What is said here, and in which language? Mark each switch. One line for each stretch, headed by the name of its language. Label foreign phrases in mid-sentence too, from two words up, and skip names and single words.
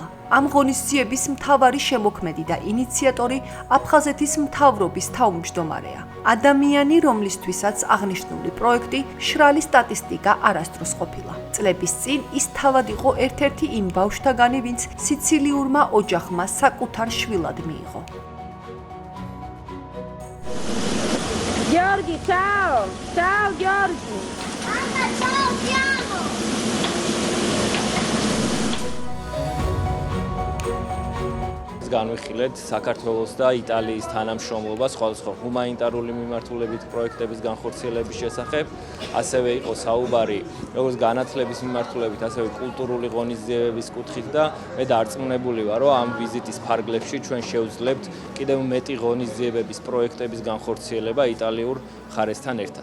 Georgian: ამ ღონისძიების მთავარი შემოქმედი და ინიციატორი აფხაზეთის მთავრობის თავმჯდომარეა. ადამიანი, რომლისთვისაც აღნიშნული პროექტი მშრალი სტატისტიკა არასდროს ყოფილა. წლების წინ ის თავად იყო ერთ-ერთი იმ ბავშვთაგანი, ვინც სიცილიურმა ოჯახმა საკუთარ შვილად მიიღო.
Italian: Giorgi, ciao! Ciao Giorgi! Mamma, ciao, ti amo!
Georgian: განვიხილეთ საქართველოს და იტალიის თანამშრომლობას სხვადასხვა ჰუმანიტარული მიმართულებით პროექტების განხორციელების შესახებ, ასევე იყო საუბარი როგორც განათლების მიმართულებით, ასევე კულტურული ღონისძიებების კუთხით და მე დარწმუნებული ვარ, რომ ამ ვიზიტის ფარგლებში ჩვენ შევძლებთ კიდევ მეტი ღონისძიებების პროექტების განხორციელება იტალიურ მხარესთან ერთად.